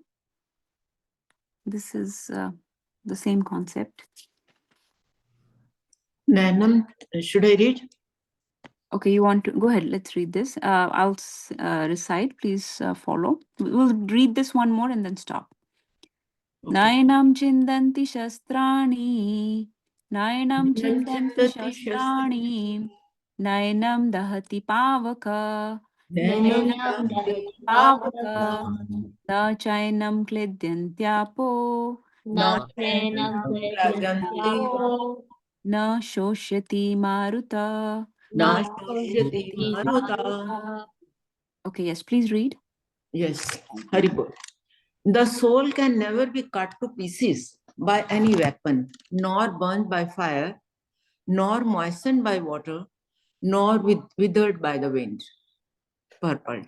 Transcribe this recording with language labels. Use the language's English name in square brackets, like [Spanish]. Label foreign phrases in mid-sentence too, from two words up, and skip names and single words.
[English] This is the same concept. Nainam, should I read? Okay, you want to go ahead? Let's read this. I'll recite. Please follow. We'll read this one more and then stop. Okay. [Sanskrit] Nainam chindanti shastrani. Nainam chindanti shastrani. Nainam dahati pavaka. Nainam dahati pavaka. Na chainam kledyantyaapo. Na chainam kledyantyaapo. Na shoshyati maruta. Na shoshyati maruta. [English] Okay, yes, please read. Yes, Haribol. The soul can never be cut to pieces by any weapon, nor burned by fire, nor moistened by water, nor withered by the wind. Purport.